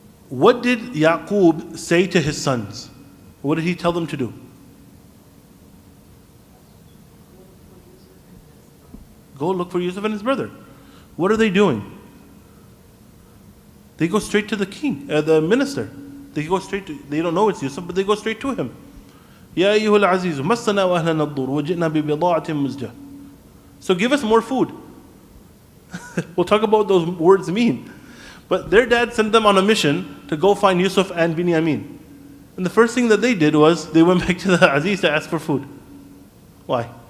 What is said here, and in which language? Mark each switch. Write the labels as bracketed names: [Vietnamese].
[English] What did Yaqub say to his sons? What did he tell them to do? Go look for Yusuf and his brother. What are they doing? They go straight to the king, the minister. They don't know it's Yusuf, but they go straight to him. [Arabic] يا أيها العزيز مسنا وأهلنا الضر وجئنا ببضاعة مزجة. [English] So give us more food. We'll talk about what those words mean. But their dad sent them on a mission to go find Yusuf and Binyamin. And the first thing that they did was they went back to the Aziz to ask for food. Why?